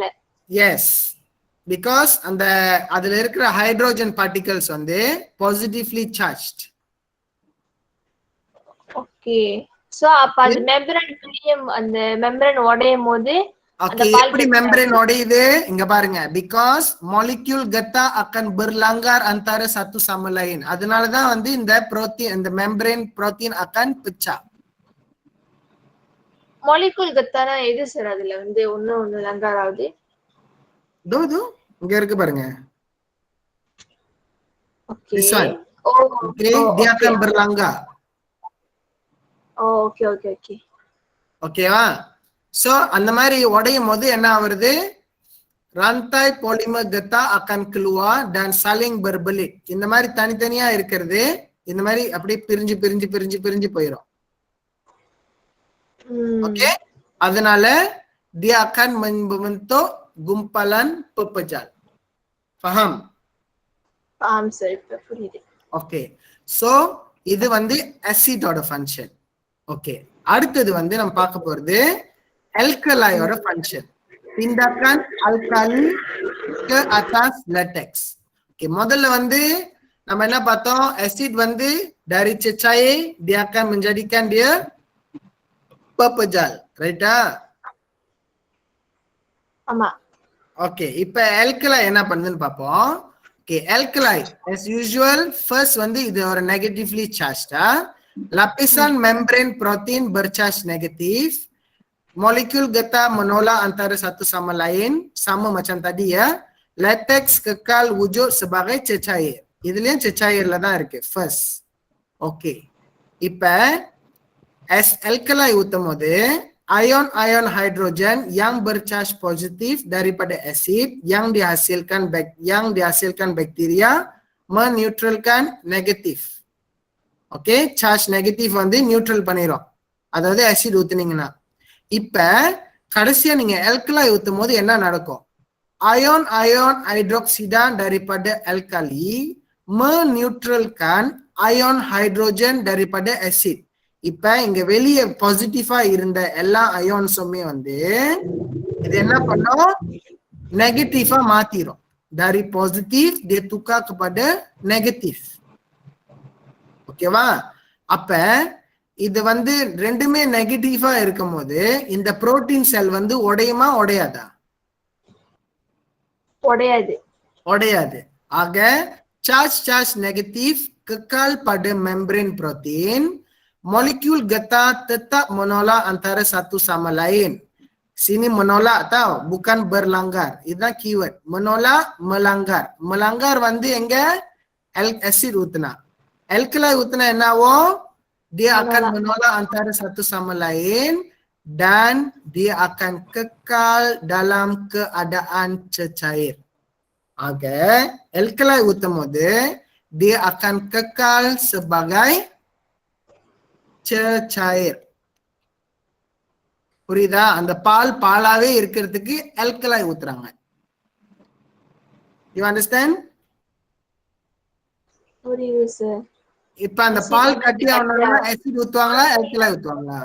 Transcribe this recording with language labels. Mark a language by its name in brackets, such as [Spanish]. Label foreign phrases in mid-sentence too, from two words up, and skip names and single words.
[Tamil] எஸ், பிகாஸ் அந்த அதுல இருக்கிற [English] hydrogen particles [Tamil] வந்து [English] positively charged. [Tamil] ஓகே, சோ அப்ப அந்த மெம்பரேன் அந்த மெம்பரேன் உடையும் போது ஓகே, எப்படி மெம்பரேன் உடையுது இங்க பாருங்க, பிகாஸ் [Malay] molecule getah akan berlanggar antara satu sama lain, [Tamil] அதனால தான் வந்து இந்த புரோட்டீன் இந்த [English] membrane protein [Malay] akan pecah. molecule getah [Tamil] னா எது சார்? அதுல வந்து ஒன்னு லங்கார் ஆகுது. தோ இங்க இருக்கு பாருங்க. ஓகே, [English] this one. [Malay] Okay, dia akan berlanggar. [Tamil] ஓகே ஓகே ஓகே ஓகேவா? சோ அந்த மாதிரி உடையும் போது என்ன ஆகுது, [Malay] rantai polymer getah akan keluar dan saling berbelit. [Tamil] இந்த மாதிரி தனித்தனியா இருக்கிறது இந்த மாதிரி அப்படியே பிரிஞ்சு பிரிஞ்சு பிரிஞ்சு பிரிஞ்சு போயிடும். ஓகே, அதனால [Malay] dia akan membentuk gumpalan pepejal. Faham? [Tamil] ஆம் சார், இப்ப புரியுது. ஓகே, சோ இது வந்து ஆசிடோட ஃபங்க்ஷன். ஓகே, அடுத்தது வந்து நம்ம பார்க்க போறது alkaliயோட ஃபங்க்ஷன். [Malay] tindakan alkali ke atas latex. [Tamil] ஓகே, முதல்ல வந்து நம்ம என்ன பார்த்தோம், ஆசிட் வந்து [Malay] dari cecair dia akan menjadikan dia pepejal. [Tamil] Right ah? ஆமா. Okay, இப்ப alkali என்ன பண்ணுதுன்னு பாப்போம். Okay, alkali [English] as usual first [Tamil] வந்து இது ஒரு [English] negatively charged. [Malay] Lapisan membrane protein bercharge negatif. Molekul getah menolak antara satu sama lain, sama macam tadi ya. Latex kekal wujud sebagai cecair. [Tamil] இதுலயும் cecairல தான் இருக்கு first. Okay. [Malay] இப்ப as alkali [Tamil] ஊத்தும் போது [Malay] ion hidrogen yang bercharge positif daripada asid yang dihasilkan bakteria meneutralkan negatif. [Tamil] Okay, [Malay] charge negatif [Tamil] வந்து நியூட்ரல் பண்ணிரும். அதாவது asid ஊத்துனீங்கன்னா. இப்ப கடைசியா நீங்க alkali ஊத்தும் போது என்ன நடக்கும்? [Malay] Ion hydroxida daripada alkali meneutralkan ion hydrogen daripada acid. [Tamil] இப்ப இங்க வெளியே பாசிட்டிவா இருந்த எல்லா அயான்ஸுமே வந்து இது என்ன பண்ணும்? நெகட்டிவா மாத்திரும். [Malay] Dari positif dia tukar kepada negatif. [Tamil] ஓகேவா? அப்ப இது வந்து ரெண்டுமே நெகட்டிவா இருக்கும்போது இந்த புரோட்டீன் செல் வந்து உடையுமா உடையாதா? உடையாது. உடையாது. ஆக [Malay] caj negatif kekal pada membrane protein. Molekul getah tetap menolak antara satu sama lain. Sini menolak tau, bukan berlanggar. [Tamil] இதுதான் keyword. [Malay] Menolak, melanggar. Melanggar [Tamil] வந்து எங்க? Acid ஊத்துனா. Alkali ஊத்துனா என்னவோ? [Malay] Dia akan menolak antara satu sama lain dan dia akan kekal dalam keadaan cecair. [Tamil] Okay, alkali ஊத்தும் போது [Malay] dia akan kekal sebagai cecair. [Tamil] புரியுதா? அந்த பாலாவே இருக்கிறதுக்கு alkali ஊத்துறாங்க. [English] You understand? [Tamil] புரியுது சார். இப்ப அந்த பால் கட்டி ஆகணும்னா acid ஊத்துவாங்களா alkali ஊத்துவாங்களா?